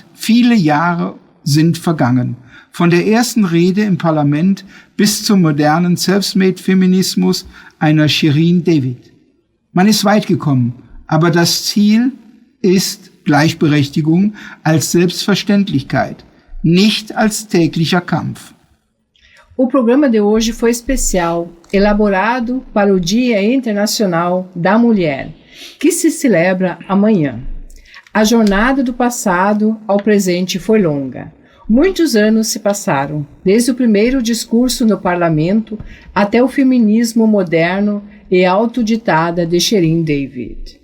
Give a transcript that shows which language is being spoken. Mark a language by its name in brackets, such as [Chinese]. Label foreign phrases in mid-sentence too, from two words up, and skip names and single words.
[German] Viele Jahre sind vergangen. Von der ersten Rede im Parlament bis zum modernen Selfmade-Feminismus einer Shirin David. Man ist weit gekommen, aber das Ziel ist Gleichberechtigung als Selbstverständlichkeit, nicht als täglicher Kampf. [Portuguese] O programa de hoje foi especial, elaborado para o Dia Internacional da Mulher, que se celebra amanhã. A jornada do passado ao presente foi longa. Muitos anos se passaram, desde o primeiro discurso no parlamento até o feminismo moderno e autoditada de Shirin David.